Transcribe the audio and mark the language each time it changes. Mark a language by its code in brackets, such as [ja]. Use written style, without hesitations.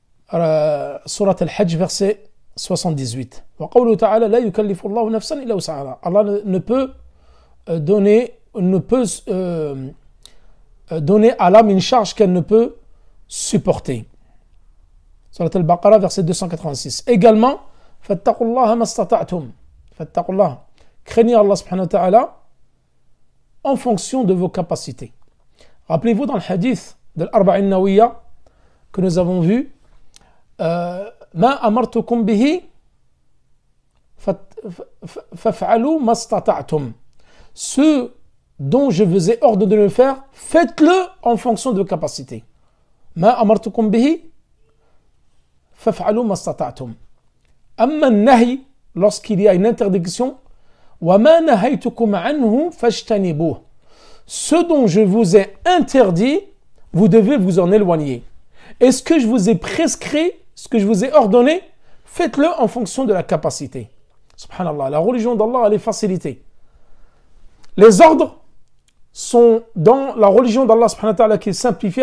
[fr] Surat al-Hajj, verset 78. [ar] وَقَوْلُهُ تَعَالَى لَا يُكَلِّفُ اللَّهُ نَفْسًا إِلَّا وُسْعَهَا. [fr] Allah ne peut donner à l'âme une charge qu'elle ne peut supporter. Surat al-Baqarah, verset 286. Également, [ar] فَاتَّقُوا اللَّهَ مَا اسْتَطَعْتُمْ. فَاتَّقُوا اللَّهَ. [fr] Craignez Allah subhanahu wa ta'ala en fonction de vos capacités. Rappelez-vous dans le hadith de l'Arba'in Nawiyya que nous avons vu, [ar] مَا أَمَرْتُكُمْ بِهِ فَافْعَلُوا مَا اسْتَطَعْتُمْ. [fr] Ce dont je vous ai ordonné de le faire, faites-le en fonction de vos capacités. [ar] مَا أَمَرْتُكُمْ بِهِ فَافْعَلُوا مَا اسْتَطَعْتُمْ. أَمَّا النَّهِي, [fr] lorsqu'il y a une interdiction, [ar] وَمَا نَهَيْتُكُمْ عَنْهُ فَاجْتَنِبُوهُ. [fr] Ce dont je vous ai interdit, vous devez vous en éloigner. Et ce que je vous ai prescrit, ce que je vous ai ordonné, faites-le en fonction de la capacité. Subhanallah, la religion d'Allah, elle est facilitée. Les ordres sont dans la religion d'Allah subhanahu wa ta'ala qui est simplifiée.